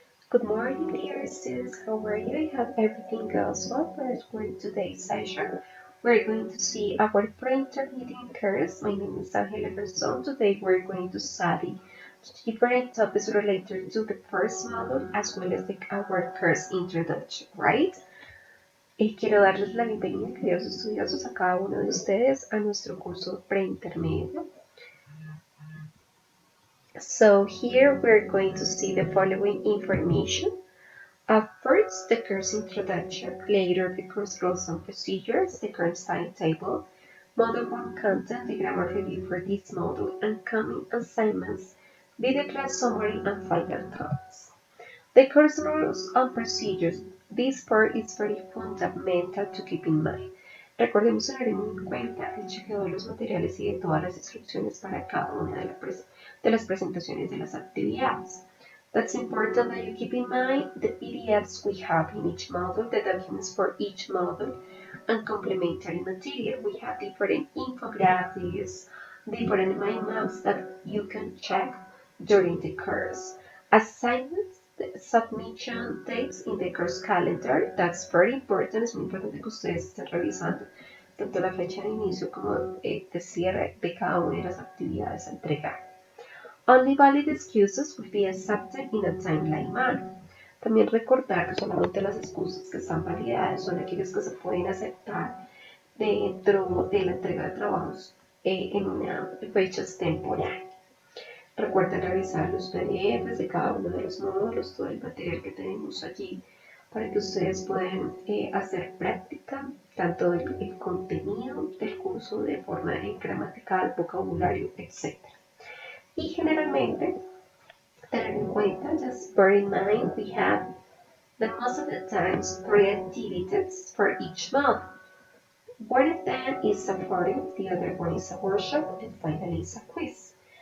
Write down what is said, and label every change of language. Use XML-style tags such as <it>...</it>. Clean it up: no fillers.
<en>Good morning, dear students. How are you? I hope everything goes well for today's session. We're going to see our pre-intermediate course. My name is Angela Garzón. Today we're going to study different topics related to the first module as well as our course introduction, right?</en> <es>Quiero darles la bienvenida, queridos estudiosos, a cada uno de ustedes a nuestro curso preintermedio.</es> <en>So here we're going to see the following information. First, the course introduction, later the course rules and procedures, the course timetable, Module 1 content, the grammar review for this module, and coming assignments, video class summary, and final thoughts. The course rules and procedures. This part is very fundamental to keep in mind.</en> <es>Recordemos tener en cuenta el chequeo de los materiales y de todas las instrucciones para cada una de las presentaciones de las actividades.</es> <en>That's important that you keep in mind the PDFs we have in each module, the documents for each module, and complementary material. We have different infographics, different mind maps that you can check during the course. Assignments, the submission dates in the course calendar, that's very important.</en> <es>Es muy importante que ustedes estén revisando tanto la fecha de inicio como de cierre de cada una de las actividades a entregar.</es> <en>Only valid excuses will be accepted in a timely manner.</en> <es>También recordar que solamente las excusas que están validadas son aquellas que se pueden aceptar dentro de la entrega de trabajos en una fecha temporal. Recuerden revisar los PDFs de cada uno de los módulos, todo el material que tenemos allí, para que ustedes puedan hacer práctica tanto del contenido del curso de forma gramatical, vocabulario, etc. Y generalmente, tener en cuenta,</es> <en>just bear in mind, we have that most of the times 3 activities for each month. One of them is a forum, the other one is a workshop, and finally is a quiz.</en>